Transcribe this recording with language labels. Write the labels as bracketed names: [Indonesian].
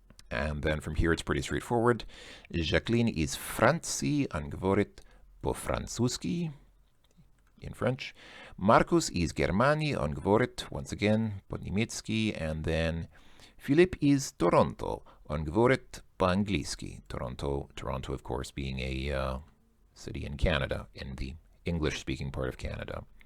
[English] And then from here it's pretty straightforward. Jacqueline is [Russian] Франции. Он говорит по-французски. [English] In French. Marcus is [Russian] Германии. Он говорит, [English] once again, [Russian] по-немецки. [English] And then Philip is Toronto. [Russian] Он говорит по-английски. [English] Toronto, of course, being a city in Canada, in the English-speaking part of Canada.